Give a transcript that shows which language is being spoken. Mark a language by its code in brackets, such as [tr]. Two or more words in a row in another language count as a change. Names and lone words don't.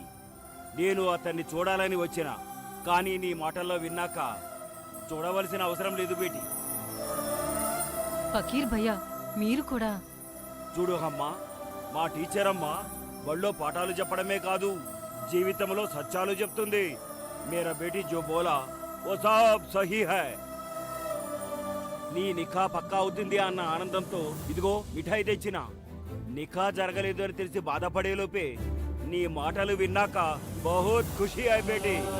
[te] నేను అతన్ని చూడాలని వచ్చిన, కానీ నీ మాటల్లో విన్నాక చూడవలసిన అవసరం లేదు బేటీ. ఫకీర్ భయ్యా, మీరు కూడా చూడు అమ్మా, మా టీచర్ అమ్మా బళ్ళో పాఠాలు చెప్పడమే కాదు, జీవితంలో సత్యాలు చెప్తుంది. [ur] میرا بیٹی جو بولا وہ سب صحیح ہے. [te] నీ నిఖా పక్కా అవుతుంది అన్న ఆనందంతో ఇదిగో మిఠాయి తెచ్చిన. నిఖా జరగలేదు అని తెలిసి బాధపడేలోపే నీ మాటలు విన్నాక [ur] بہت خوشی ہے [te] బేటీ.